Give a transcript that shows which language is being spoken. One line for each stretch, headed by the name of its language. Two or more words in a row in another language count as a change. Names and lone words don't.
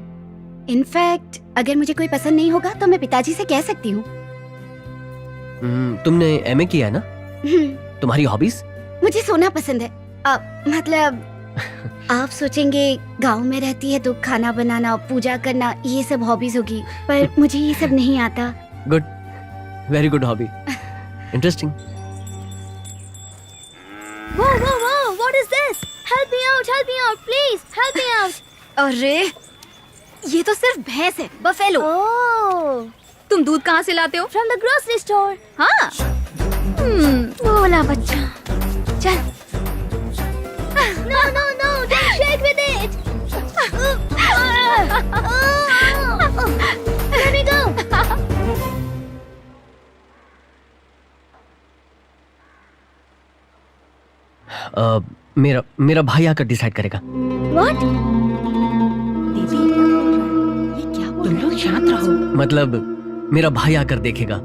Hindi: इनफैक्ट अगर मुझे कोई पसंद नहीं होगा तो मैं पिताजी से कह सकती हूँ। तुमने एमए किया है ना? तुम्हारी हॉबीज? मुझे सोना पसंद है। मतलब आप सोचेंगे गांव में रहती है तो खाना बनाना, पूजा करना, ये सब हॉबीज होगी, पर मुझे ये सब नहीं आता।
English: Good, very good hobby, interesting. Whoa, whoa, whoa! What is this? Help me out, please, help me out.
Hindi: अरे, ये तो सिर्फ भैंस है, बफेलो।
English: Oh,
Hindi: तुम दूध कहाँ से लाते हो?
English: from the grocery store.
Hindi: हाँ। बोला बच्चा। चल।
English: No, no, no! Don't shake with it. Let me go.
Hindi: मेरा भाई आकर डिसाइड करेगा।
English: What?
Hindi: दीदी, ये क्या बोल तुम लोग शांत रहो। मतलब मेरा भाई आकर देखेगा।